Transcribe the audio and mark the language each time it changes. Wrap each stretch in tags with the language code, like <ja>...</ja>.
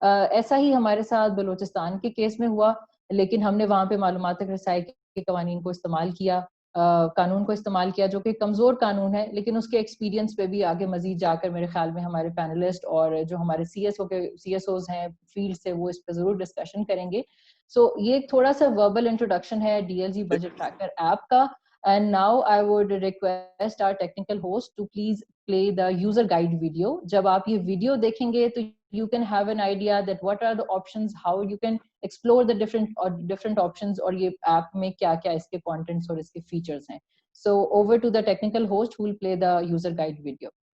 <ur>ایسا ہی ہمارے ساتھ بلوچستان کے کیس میں ہوا, لیکن ہم نے وہاں پہ معلومات تک رسائی کے قوانین کو استعمال کیا, قانون کو استعمال کیا جو کہ کمزور قانون ہے, لیکن اس کے ایکسپیرینس پہ بھی آگے مزید جا کر میرے خیال میں ہمارے پینلسٹ اور جو ہمارے سی ایس اوز ہیں فیلڈ سے وہ اس پہ ضرور ڈسکشن کریں گے. سو یہ ایک تھوڑا سا وربل انٹروڈکشن ہے DLG بجٹ ٹریکر ایپ کا.</ur> <en>And now I would request our technical host to please play the user guide video.</en> <ur>جب آپ یہ ویڈیو دیکھیں گے تو</ur> <en>you can have an idea that what are the options, how you can explore the different options,</en> <ur>اور یہ app میں کیا کیا اس کے contents اور اس کے features ہیں.</ur> <en>So over to the technical host who will play the user guide video.</en>